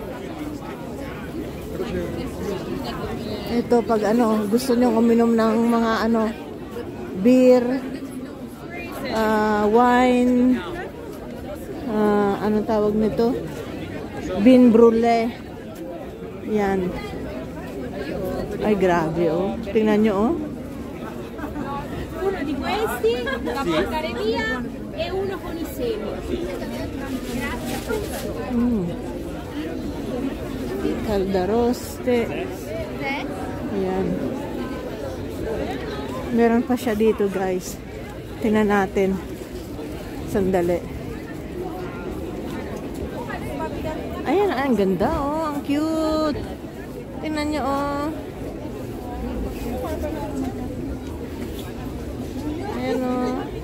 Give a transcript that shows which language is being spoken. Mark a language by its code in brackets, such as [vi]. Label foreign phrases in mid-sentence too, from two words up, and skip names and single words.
[tl] Ito pag ano, gusto nyo uminom ng mga ano, [en] beer, wine, [tl] anong tawag nito? [it] Vin brulee. Yan. [tl] Ay, grabe, oh. Tingnan nyo, oh. [it] Uno di questi da portare via e uno con i semi. Caldaroste. [tl] Ayan. Meron pa siya dito, guys. Tingnan natin. Sandali. Ayan, ang ganda, oh. Ang cute. Tingnan nyo, oh. Ayan, oh.